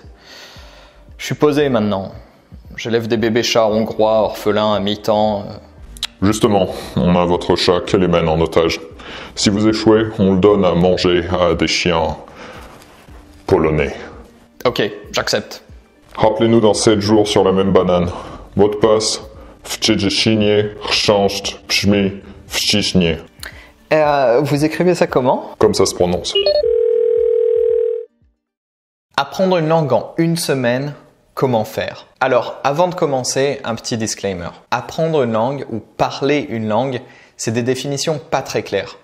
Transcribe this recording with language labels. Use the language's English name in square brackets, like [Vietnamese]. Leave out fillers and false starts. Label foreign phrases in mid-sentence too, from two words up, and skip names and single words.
[French] Je suis posé maintenant. J'élève des bébés chats hongrois, orphelins à mi-temps. Justement, on a votre chat Kelemen en otage. Si vous échouez, on le donne à manger à des chiens polonais. Ok, j'accepte. Rappelez-nous dans 7 jours sur la même banane. Mot de passe, [Polish] wczydziesinie, chrząszcz, brzmi, wciśnie. [French] Vous écrivez ça comment? Comme ça se prononce. Apprendre une langue en une semaine, comment faire? Alors, avant de commencer, un petit disclaimer. Apprendre une langue ou parler une langue, c'est des définitions pas très claires.